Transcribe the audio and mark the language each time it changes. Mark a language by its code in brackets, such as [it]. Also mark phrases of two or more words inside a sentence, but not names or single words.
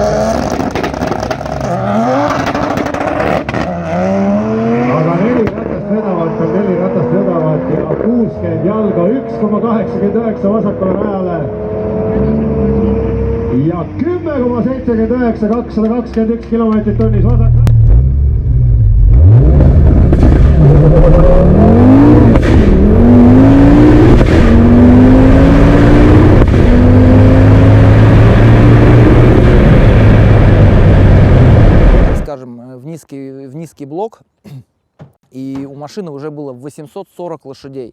[et] Aga 4 ratast vedavad ja 60 jalga, 1,89 vasakule rajale ja 10,79, 221 kilomeetrit tunnis vasak. [ru] Скажем, в низкий блок, и у машины уже было 840 лошадей.